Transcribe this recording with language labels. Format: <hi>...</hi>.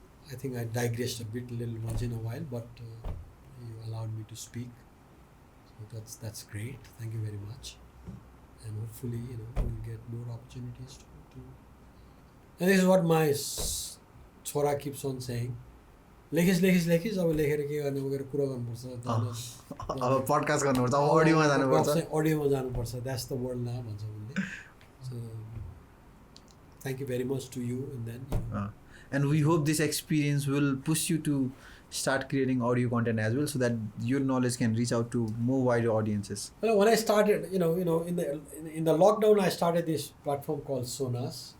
<en>I think I digressed a little once in a while, but you allowed me to speak. So that's great. Thank you very much. And hopefully, we'll get more opportunities to. And this is what my chora keeps on saying.</en> <ne>लेखिस अब लेखेर के गर्ने वगेर कुरा गर्नुपर्छ, अब podcast गर्नुपर्छ, अब अडियोमा जानुपर्छ.</ne> <en>That's the world now</en> <ne>भन्छ उनले.</ne> <en>So thank you very much to you, and then and we hope this experience will push you to start creating audio content as well, so that your knowledge can reach out to more wider audiences. Well, when I started, in the lockdown, I started this platform called Sonas.</en>